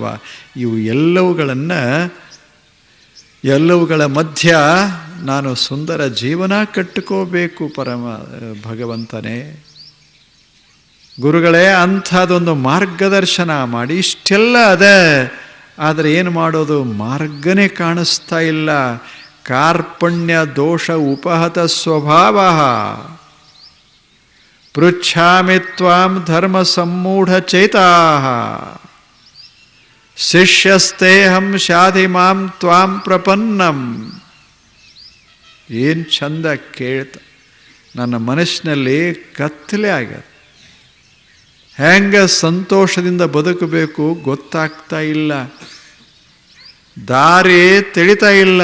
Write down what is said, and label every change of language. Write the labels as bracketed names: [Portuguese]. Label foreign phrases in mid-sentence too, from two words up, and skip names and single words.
[Kannada] ಇವು ಎಲ್ಲವುಗಳ ಮಧ್ಯ ನಾನು ಸುಂದರ ಜೀವನ ಕಟ್ಟಿಕೋಬೇಕು ಪರಮ ಭಗವಂತನೇ. ಗುರುಗಳೇ, ಅಂಥದ್ದೊಂದು ಮಾರ್ಗದರ್ಶನ ಮಾಡಿ. ಇಷ್ಟೆಲ್ಲ ಅದ, ಆದರೆ ಏನು ಮಾಡೋದು? ಮಾರ್ಗನೇ ಕಾಣಿಸ್ತಾ ಇಲ್ಲ. [Sanskrit] ಕಾರ್ಪಣ್ಯ ದೋಷ ಉಪಹತ ಸ್ವಭಾವ. ಪೃಚ್ಛಾಮಿ ತ್ವಾಂ ಧರ್ಮ ಸಮ್ಮೂಢ ಚೇತಾಃ ಶಿಷ್ಯಸ್ತೇಹಂ ಶಾಧಿ ಮಾಂ ತ್ವಾಂ ಪ್ರಪನ್ನಂ. [Kannada] ಏನು ಚಂದ ಕೇಳ್ತ, ನನ್ನ ಮನಸ್ಸಿನಲ್ಲಿ ಕತ್ತಲೆ ಆಗ್ಯದ. ಹೆಂಗೆ ಸಂತೋಷದಿಂದ ಬದುಕಬೇಕು ಗೊತ್ತಾಗ್ತಾ ಇಲ್ಲ, ದಾರಿ ತಿಳಿತಾ ಇಲ್ಲ.